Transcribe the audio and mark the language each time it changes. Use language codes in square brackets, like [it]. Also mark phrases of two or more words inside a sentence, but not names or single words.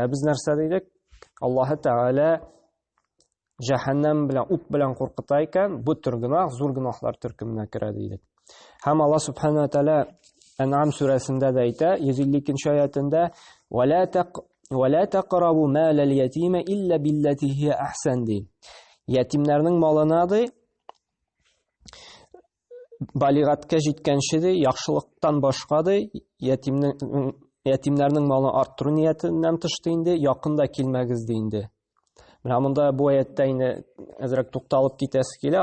[tt] Без нәрсә дидек? Аллаһ Тәгалә җәһәннәм белән, ут белән куркыта икән, бу төр гынах, зур гынахлар төркеменә керә дидек. Һәм Аллаһ Субханаһу ва Тәгалә Ан'ам сүрәсендә дә әйтә, 152-нче аятында: [ar] "ولا تقربوا مال اليتيم إلا بالتي هي أحسن" [tt] ди. Ятимнәрнең малына ди, балигатка җиткәнче ди, яхшылыктан башка ди, ятимнәрнең малын арттыру ниятеннән тышты инде, якында килмәгез ди инде. Менә монда бу аятта инде әзрәк тукталып китәсе килә.